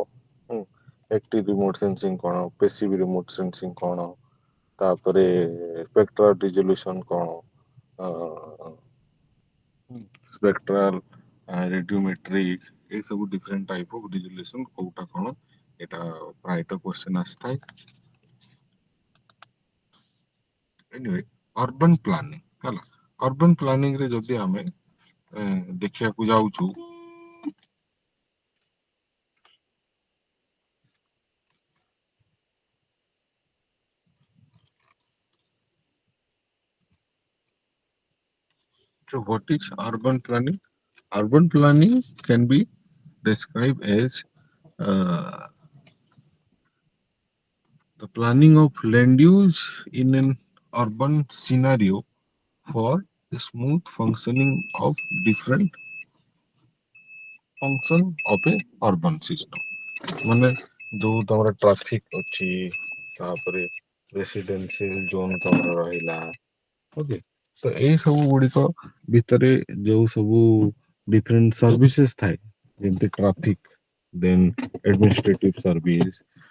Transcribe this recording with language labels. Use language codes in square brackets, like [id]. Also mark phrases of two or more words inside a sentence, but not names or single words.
[or] ହୁଁ [en] active remote sensing [or] କଣ, [en] passive remote sensing [or] କଣ, ତାପରେ [en] spectral resolution [or] କଣ, [en] spectral radiometric, [or] ଏ ସବୁ [en] different type of resolution [or] କୋଉଟା କଣ ଏଇଟା ପ୍ରାୟତଃ କ୍ୱେଶ୍ଚନ ଆସିଥାଏ। [en] anyway urban planning [or] ହେଲା, [en] urban planning [or] ରେ ଯଦି ଆମେ ଦେଖିବାକୁ ଯାଉଛୁ, [en] so what is urban planning? Urban planning can be described as uh, the planning of land use in an urban scenario for the smooth functioning of different function of a urban system. [or] ମାନେ ଯୋଉ ତମର ଟ୍ରାଫିକ ଅଛି, ତାପରେ [en] residential zone [or] ତମର ରହିଲା, ଓକେ, ତ ଏଇ ସବୁ ଗୁଡିକ ଭିତରେ ଯୋଉ ସବୁ [en] different services [or] ଥାଏ, ଯେମିତି [en] traffic, then administrative service,